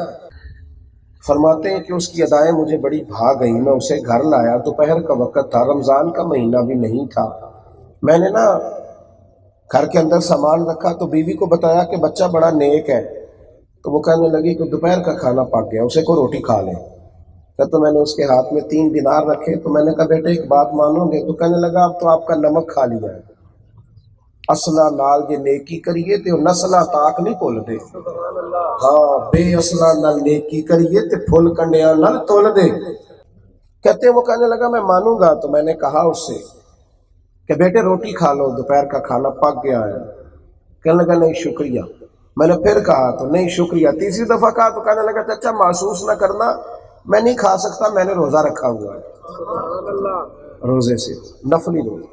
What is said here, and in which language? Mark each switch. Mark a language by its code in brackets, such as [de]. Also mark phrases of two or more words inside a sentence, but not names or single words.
[ur] فرماتے ہیں کہ اس کی ادائیں مجھے بڑی بھا گئی، میں اسے گھر لایا، دوپہر کا وقت تھا، رمضان کا مہینہ بھی نہیں تھا، میں نے نا گھر کے اندر سامان رکھا تو بیوی کو بتایا کہ بچہ بڑا نیک ہے، تو وہ کہنے لگی کہ دوپہر کا کھانا پک گیا، اسے کوئی روٹی کھا لے۔ تو میں نے اس کے ہاتھ میں 3 دینار رکھے، تو میں نے کہا بیٹے ایک بات مانو گے؟ تو کہنے لگا اب تو آپ کا نمک کھا لیا ہے، [pa] اصلہ نال جے نیکی کریے تے نسلہ تاک نہیں بھول دے، ہاں بے اصلہ نال نیکی کریے تے پھول کنڈیاں نال تول دے۔ [ur] کہتے ہیں وہ کہنے لگا میں مانوں گا، تو میں نے کہا اس سے کہ بیٹے روٹی کھا لو، دوپہر کا کھانا پک گیا ہے۔ کہنے لگا نہیں شکریہ۔ میں نے پھر کہا تو نہیں شکریہ، تیسری دفعہ کہا تو کہنے لگا چچا محسوس نہ کرنا میں نہیں کھا سکتا، میں نے روزہ رکھا ہوا ہے، روزے سے نفلی روزہ۔